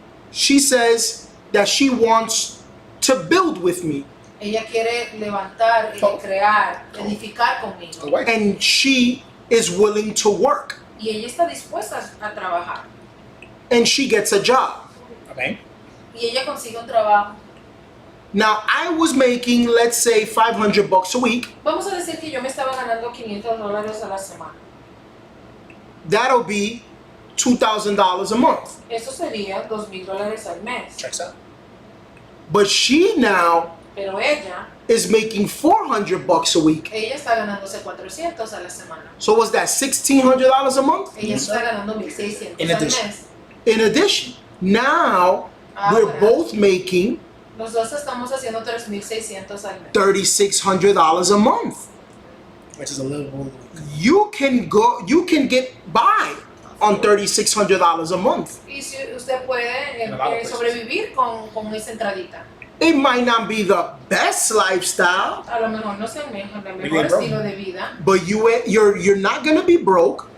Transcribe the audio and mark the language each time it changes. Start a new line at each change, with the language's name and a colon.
English: she says that she wants to build with me
Spanish: ella quiere levantar,
English: Oh.
Spanish: crear, edificar conmigo.
English: The wife. and she is willing to work
Spanish: Y ella está dispuesta a trabajar.
English: and she gets a job. Okay.
Spanish: Y ella consigue un trabajo.
English: Now I was making, let's say, $500 a week.
Spanish: Vamos a decir que yo me estaba ganando $500 a la semana.
English: That'll be $2,000 a month.
Spanish: Eso sería $2,000 al mes.
English: Checks out. But she now
Spanish: Pero ella
English: is making $400 a week.
Spanish: está ganándose $400 a la semana.
English: So was that $1,600 a month?
Spanish: Ella está ganando $1,600
English: In
Spanish: al
English: addition.
Spanish: mes.
English: In addition, now we're
Spanish: Ahora,
English: both making
Spanish: los dos estamos haciendo $3,600 al mes.
English: $3,600 a month. Which is a little more. You can get by on $3,600 a month.
Spanish: Y si usted puede
English: In a lot of places.
Spanish: sobrevivir con esa entradita.
English: It might not be the best lifestyle,
Spanish: A lo mejor no es el mejor
English: Maybe
Spanish: estilo
English: broke.
Spanish: de vida,
English: but you're not gonna be broke